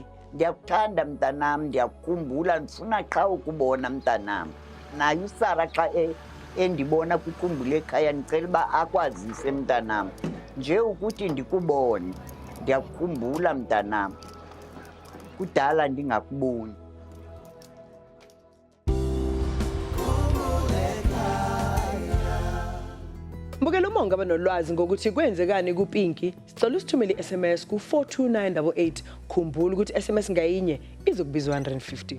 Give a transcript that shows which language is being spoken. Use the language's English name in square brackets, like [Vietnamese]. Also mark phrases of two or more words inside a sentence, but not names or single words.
[Xhosa] Ndiyakuthanda mntanam, ndiyakukhumbula, ndifuna qha ukubona mntanam. Naye uSara xa endibona kuKhumbul'ekhaya ndicela uba akwazise mntanam, nje ukuthi ndikubone. Ndiyakukhumbula mntanam, kudala ndingakuboni. Mbukela umonga abanolwazi ngokuthi kwenzekani kuPinki, sicela usithumele i-SMS ku42988. Khumbula ukuthi i-SMS ngayinye izokubizwa 150.